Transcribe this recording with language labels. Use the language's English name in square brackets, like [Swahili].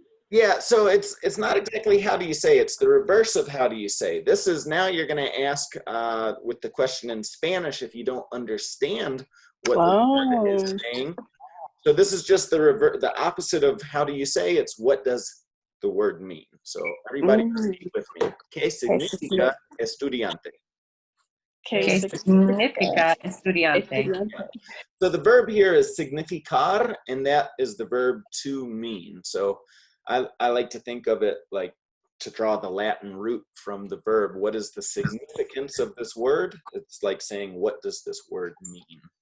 [English] Yeah, so it's not exactly how do you say, it's the reverse of how do you say. This is now you're going to ask with the question in Spanish if you don't understand what the word is saying. So this is just the opposite of how do you say, it's what does the word mean. So everybody repeat with me. [Spanish] ¿Qué significa estudiante? ¿Qué significa estudiante? [English] So the verb here is significar, and that is the verb to mean. So I like to think of it like to draw the Latin root from the verb. What is the significance of this word? It's like saying, what does this word mean?